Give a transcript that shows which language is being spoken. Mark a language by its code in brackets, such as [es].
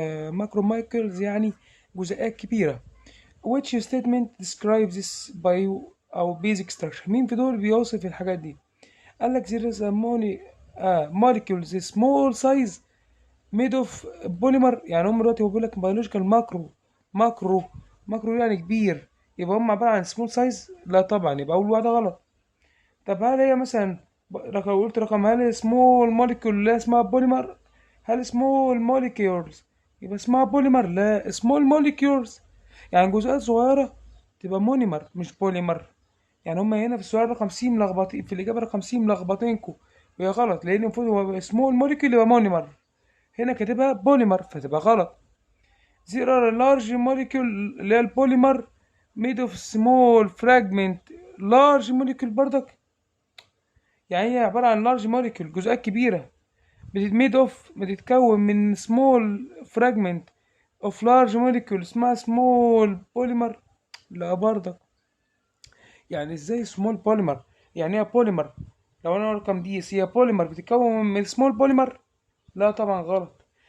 [ar] ماكرو مايكلز يعني جزيئات كبيرة. [en] which statement describes this bio أو basic structure. [ar] مين في دول بيوصف الحاجات دي؟ قال لك [en] there is a molecules small size made of polymer. [ar] يعني هم دلوقتي هو بيقول لك biological ماكرو ماكرو يعني كبير، يبقى هم عبارة عن [en] small size؟ [ar] لا طبعا، يبقى أول واحدة غلط. طب هل هي مثلا لو قلت رقم، هل [en] small molecule [ar] اللي اسمها بوليمر؟ هل [en] small molecules [ar] يبقى اسمها بوليمر؟ لا، small molecules يعني جزيئات صغيرة تبقى مونيمر مش بوليمر. يعني هما هنا في السؤال رقم سي ملخبطين، في الإجابة رقم سي ملخبطينكوا، وهي غلط لأن المفروض هو [en] small molecule [ar] يبقى مونيمر، هنا كاتبها بوليمر فتبقى غلط. [en] There are a large molecule [ar] اللي هي البوليمر [en] made of small fragment. [ar] large molecule برضك يعني هي عبارة عن لارج موليكيول جزيئات كبيرة بتتميد اوف بتتكون من سمول فراجمنت اوف لارج موليكيول اسمها سمول بوليمر. لا برضك، يعني ازاي سمول بوليمر؟ يعني ايه بوليمر؟ لو انا رقم دي هي بوليمر بتتكون من سمول بوليمر؟ لا طبعا غلط.